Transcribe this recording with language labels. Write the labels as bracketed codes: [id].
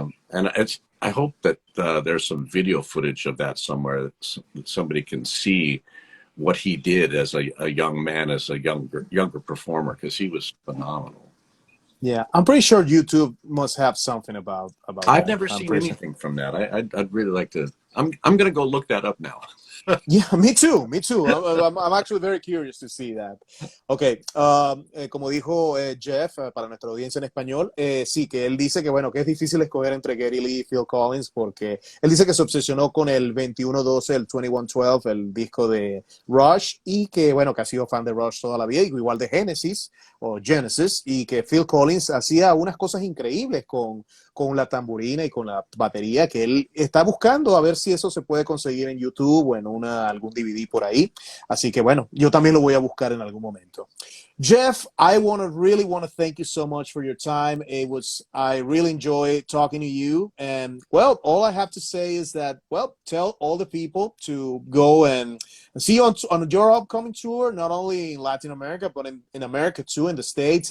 [en] And I hope that there's some video footage of that somewhere that somebody can see what he did as a young man, as a younger performer, because he was phenomenal. Yeah, I'm pretty sure YouTube must have something about I've never seen anything from that. I'd really like to. I'm going to go look that up now. Yeah, me too. I'm actually very curious to see that. [es] Okay, como dijo Geoff, para nuestra audiencia en español, sí, que él dice que, bueno, que es difícil escoger entre Geddy Lee y Phil Collins, porque él dice que se obsesionó con el 2112, el 2112, el disco de Rush, y que, bueno, que ha sido fan de Rush toda la vida, igual de Genesis, y que Phil Collins hacía unas cosas increíbles con la tamburina y con la batería, que él está buscando a ver si eso se puede conseguir en YouTube o en algún DVD por ahí. Así que bueno, yo también lo voy a buscar en algún momento. [en] Geoff, I really want to thank you so much for your time. I really enjoyed talking to you. And well, all I have to say is that, well, tell all the people to go and see you on your upcoming tour, not only in Latin America, but in America too, in the States.